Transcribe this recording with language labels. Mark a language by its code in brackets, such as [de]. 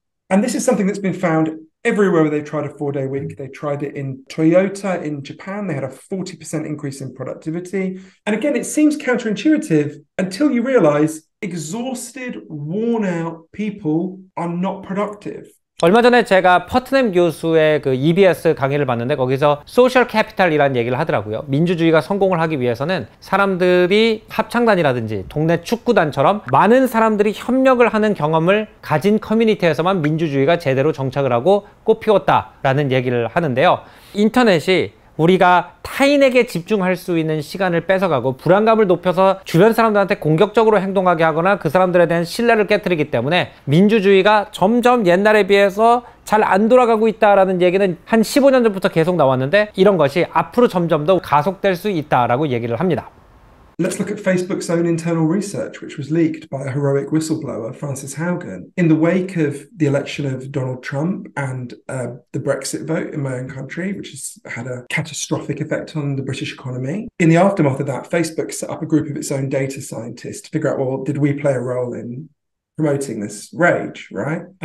[en] And this is something that's been found everywhere where they tried a 4-day week. They tried it in Toyota in Japan. They had a 40% increase in productivity. And again, it seems counterintuitive until you realize exhausted, worn out people are not productive. [ko] 얼마 전에 제가 퍼트넘 교수의 그 EBS 강의를 봤는데 거기서 소셜 캐피탈이라는 얘기를 하더라고요. 민주주의가 성공을 하기 위해서는 사람들이 합창단이라든지 동네 축구단처럼 많은 사람들이 협력을 하는 경험을 가진 커뮤니티에서만 민주주의가 제대로 정착을 하고 꽃피웠다라는 얘기를 하는데요. 인터넷이 우리가 타인에게 집중할 수 있는 시간을 뺏어가고 불안감을 높여서 주변 사람들한테 공격적으로 행동하게 하거나 그 사람들에 대한 신뢰를 깨트리기 때문에 민주주의가 점점 옛날에 비해서 잘 안 돌아가고 있다라는 얘기는 한 15년 전부터 계속 나왔는데 이런 것이 앞으로 점점 더 가속될 수 있다라고 얘기를 합니다. [en] Let's look at Facebook's own internal research, which was leaked by a heroic whistleblower, Frances Haugen. In the wake of the election of Donald Trump and the Brexit vote in my own country, which has had a catastrophic effect on the British economy, in the aftermath of that, Facebook set up a group of its own data scientists to figure out, well, did we play a role in promoting this rage, right?